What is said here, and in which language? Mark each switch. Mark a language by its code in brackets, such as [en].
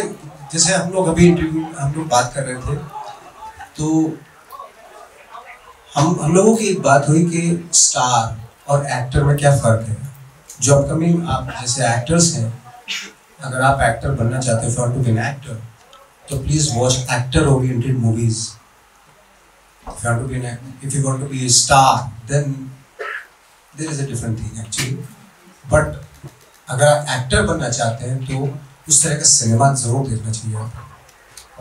[hi] मैं जैसे हम लोग अभी इंटरव्यू हम लोग बात कर रहे थे, तो हम लोगों की एक बात हुई कि स्टार और एक्टर में क्या फ़र्क है। जो अपकमिंग आप जैसे एक्टर्स हैं, अगर आप एक्टर बनना चाहते हो, [en] for to be an actor, [hi] तो [en] Please watch actor oriented movies. If you want to be a star, then there is a different thing actually. [hi] But अगर आप एक्टर बनना चाहते हैं तो उस तरह का सिनेमा ज़रूर देखना चाहिए आपको।